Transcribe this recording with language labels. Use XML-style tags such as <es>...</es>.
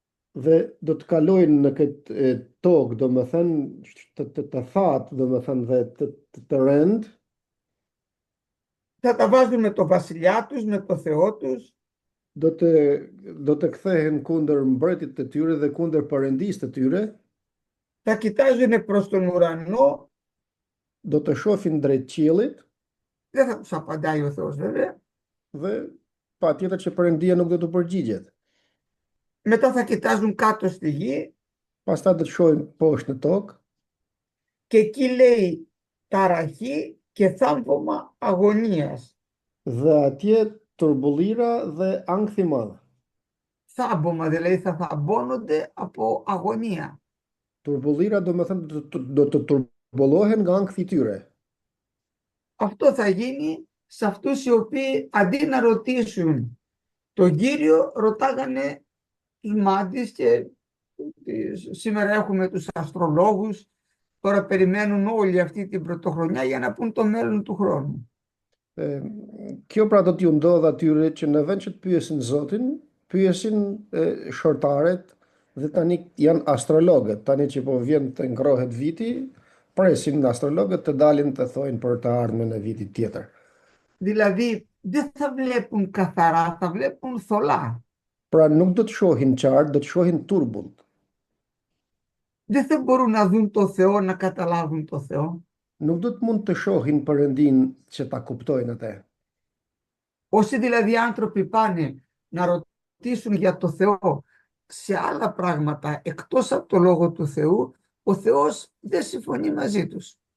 <sq>Dhe do të kalojnë në këtë tokë, do më thënë të thatë, do më thënë dhe të rënd,</sq> <el>θα τα βάζουν με το βασιλιά τους, με το Θεό τους,</el> <sq>do të kthehen kundër mbretit të tyre dhe kundër Perëndisë të tyre,</sq> <el>θα κοιτάζουν προς τον ουρανό,</el> <sq>do të shohin drejt qiellit</sq> <el>δεν θα τους απαντάει ο Θεός βέβαια,</el> <sq>dhe patjetër që Perëndia nuk do të përgjigjet.</sq> <el>μετά θα κοιτάζουν κάτω στη γη</el> <sq>Pastaj do të shohin poshtë në tokë</sq> <el>και εκεί, λέει, ταραχή και θάμβωμα αγωνίας.</el> <sq>dhe atje turbullira dhe ankth i madh.</sq> <el>Θάμβωμα, δηλαδή θα θαμπώνονται από αγωνία.</el> <sq>Turbullira do më thënë do të turbullohen nga ankthi i tyre.</sq> <el>Αυτό θα γίνει σε αυτούς οι οποίοι αντί να ρωτήσουν τον Κύριο, ρωτάγανε τους μάντις και σήμερα έχουμε τους αστρολόγους, τώρα περιμένουν όλοι αυτή την πρωτοχρονιά για να πούν το μέλλον του χρόνου.</el> <sq>Kjo pra do t'ju ndodh atyre që në vend që të pyesin Zotin, pyesin shortaret dhe tani janë astrologët, tani që po vjen të ngrohet viti, presin astrologët të dalin të thojnë për të ardhmen e vitit tjetër.</sq> <el>Δηλαδή δεν θα βλέπουν καθαρά, θα βλέπουν θολά.</el> <sq>Pra nuk do të shohin qartë, do të shohin turbullt.</sq> <el>Δεν θα μπορούν να δουν το Θεό, να καταλάβουν το Θεό.</el> <sq>Nuk do të mund të shohin Perëndin që ta kuptojnë atë.</sq> <el>Όσοι δηλαδή άνθρωποι πάνε να ρωτήσουν για το Θεό σε άλλα πράγματα εκτός από το Λόγο του Θεού, ο Θεός δεν συμφωνεί μαζί τους.</el>